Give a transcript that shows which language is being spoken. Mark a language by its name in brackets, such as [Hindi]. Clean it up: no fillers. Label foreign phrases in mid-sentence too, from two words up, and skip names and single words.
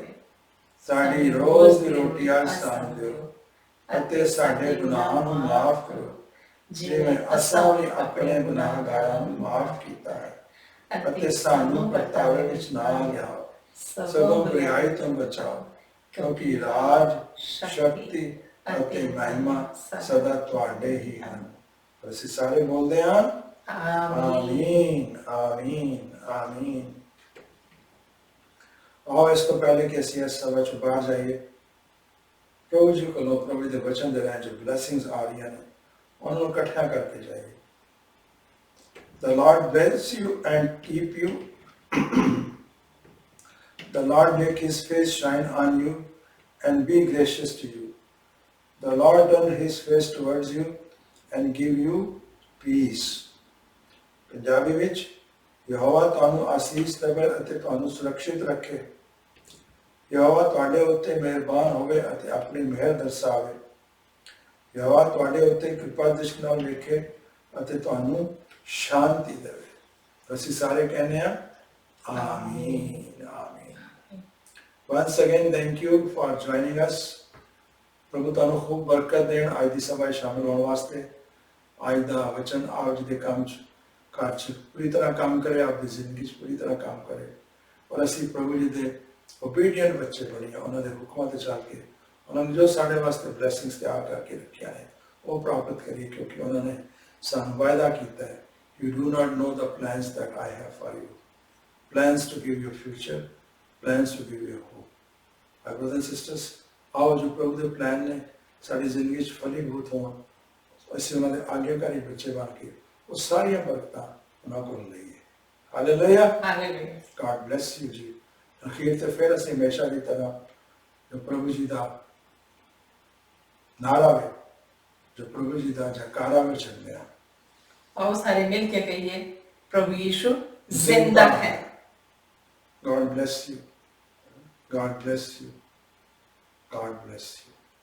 [Punjabi] ਸਾਡੀ ਰੋਜ਼ ਦੀ ਰੋਟੀ ਅੱਜ ਸਾਨੂੰ ਦਿਓ, ਅਤੇ ਸਾਡੇ ਗੁਨਾਹਾਂ ਨੂੰ ਮਾਫ ਕਰੋ ਜਿਵੇਂ ਅਸਾਂ ਵੀ ਆਪਣੇ ਗੁਨਾਹਗਾਰਾਂ ਨੂੰ ਮਾਫ ਕੀਤਾ ਹੈ, ਅਤੇ ਸਾਨੂੰ ਪਰਤਾਵੇ ਵਿੱਚ ਨਾ ਲਿਆਓ, ਸਗੋਂ ਬੁਰਾਈ ਤੋਂ ਬਚਾਓ, ਕਿਉਂਕਿ ਰਾਜ, ਸ਼ਕਤੀ ਅਤੇ ਮਹਿਮਾ ਸਦਾ ਤੁਹਾਡੇ ਹੀ ਹਨ। ਅਸੀਂ ਸਾਰੇ ਬੋਲਦੇ ਹਾਂ ਆਮੀਨ ਆਮੀਨ ਆਮੀਨ। [Hindi] और इसको पहले कि [Punjabi] ਅਸੀਂ ਇਸ ਸਭਾ ਚੋਂ ਬਾਹਰ ਜਾਈਏ, ਪ੍ਰਭੂ ਜੀ ਕੋਲੋਂ ਪ੍ਰਭੂ ਦੇ ਵਚਨ ਦੇ ਰਾਹੀਂ ਜੋ ਬਲੇਸਿੰਗਸ ਆ ਰਹੀਆਂ ਨੇ ਉਹਨਾਂ ਨੂੰ ਇਕੱਠਾ ਕਰਕੇ ਜਾਈਏ। [English] The Lord bless you and keep you. The Lord make his face shine on you and be gracious to you. The Lord turn his face towards you and give you peace. [Punjabi] ਪੰਜਾਬੀ ਵਿੱਚ ਯਹੋਵਾ ਤੁਹਾਨੂੰ ਆਸੀਸ ਦੇਵੇ ਅਤੇ ਤੁਹਾਨੂੰ ਸੁਰੱਖਿਅਤ ਰੱਖੇ। ਯਹੋਵਾ ਤੁਹਾਡੇ ਉੱਤੇ ਮਿਹਰਬਾਨ ਹੋਵੇ ਅਤੇ ਆਪਣੀ ਮਿਹਰ ਦਰਸਾਵੇ। ਯਹੋਵਾ ਤੁਹਾਡੇ ਉੱਤੇ ਕਿਰਪਾ ਦ੍ਰਿਸ਼ਟੀ ਨਾਲ ਵੇਖੇ ਅਤੇ ਤੁਹਾਨੂੰ ਸ਼ਾਂਤੀ ਦੇਵੇ। ਅਸੀਂ ਸਾਰੇ ਕਹਿੰਦੇ ਹਾਂ ਆਮੀਨ ਆਮੀਨ। [English] Once again, thank you for joining us. [Punjabi] ਪ੍ਰਭੂ ਤੁਹਾਨੂੰ ਖੂਬ ਬਰਕਤ ਦੇਣ ਅੱਜ ਦੀ ਸਭਾ ਸ਼ਾਮਿਲ ਹੋਣ ਵਾਸਤੇ। ਅੱਜ ਦਾ ਵਚਨ ਆਪ ਜੀ ਦੇ ਕੰਮ ਚ ਘਰ ਚ ਪੂਰੀ ਤਰ੍ਹਾਂ ਕੰਮ ਕਰੇ, ਆਪਣੀ ਜ਼ਿੰਦਗੀ ਚ ਪੂਰੀ ਤਰ੍ਹਾਂ ਕੰਮ ਕਰੇ, ਔਰ ਅਸੀਂ ਪ੍ਰਭੂ ਜੀ ਦੇ ਓਬੀਡੀਐਂਟ ਬੱਚੇ ਬਣੀਏ, ਉਹਨਾਂ ਦੇ ਹੁਕਮਾਂ ਤੇ ਚੱਲ ਕੇ ਉਹਨਾਂ ਨੇ ਜੋ ਸਾਡੇ ਵਾਸਤੇ ਬਲੇਸਿੰਗਸ ਤਿਆਰ ਕਰਕੇ ਰੱਖਿਆ ਹੈ ਉਹ ਪ੍ਰਾਪਤ ਕਰੀਏ, ਕਿਉਂਕਿ ਉਹਨਾਂ ਨੇ ਸਾਨੂੰ ਵਾਅਦਾ ਕੀਤਾ ਹੈ [English] You do not know the plans that I have for you. Plans to give you future, plans to give you hope. My brothers and sisters, [Punjabi] ਆਓ ਜੋ ਪ੍ਰਭੂ ਦੇ ਪਲਾਨ ਨੇ ਸਾਡੀ ਜ਼ਿੰਦਗੀ 'ਚ ਫਲੀਭੂਤ ਹੋਣ, ਅਸੀਂ ਉਹਨਾਂ ਦੇ ਆਗਿਆਕਾਰੀ ਬੱਚੇ ਬਣ ਕੇ ਉਹ ਸਾਰੀਆਂ ਬਰਕਤਾਂ ਉਹਨਾਂ ਕੋਲ ਲਈਏ। [English] ਹਾਲੇਲੂਇਆ ਹਾਲੇਲੂਇਆ। God bless you ਜੀ। [Punjabi] ਅਖੀਰ ਤੇ ਫਿਰ ਅਸੀਂ ਹਮੇਸ਼ਾ ਦੀ ਤਰ੍ਹਾਂ ਜੋ ਪ੍ਰਭੂ ਜੀ ਦਾ ਨਾਰਾ ਵੇ, ਜੋ ਪ੍ਰਭੂ ਜੀ ਦਾ ਜੈਕਾਰਾ ਵੇ ਚੰਦੇ ਹਾਂ। [Hindi] आओ सारे मिल के कहिए प्रभु यीशु जिंदा है। [English] God bless you. God bless you. God bless you.